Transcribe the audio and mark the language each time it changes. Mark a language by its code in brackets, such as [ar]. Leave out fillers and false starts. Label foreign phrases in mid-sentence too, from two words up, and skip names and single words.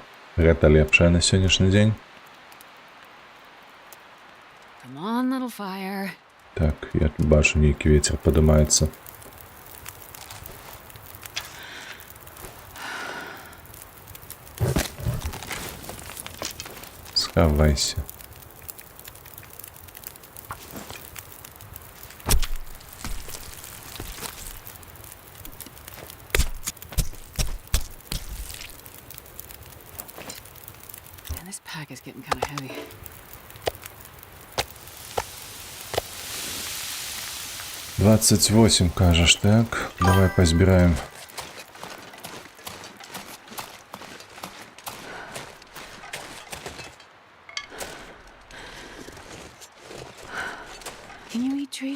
[be] Гэта лепшае на сённяшні дзень. [en] Come on, little fire. [be] Так, я бачу, нейкі вецер падымаецца. Схавайся. [en] Man, this pack is getting kind of heavy. [be] Двадцать 28, кажешь, так? Давай позбираем. [en] Can you eat trees?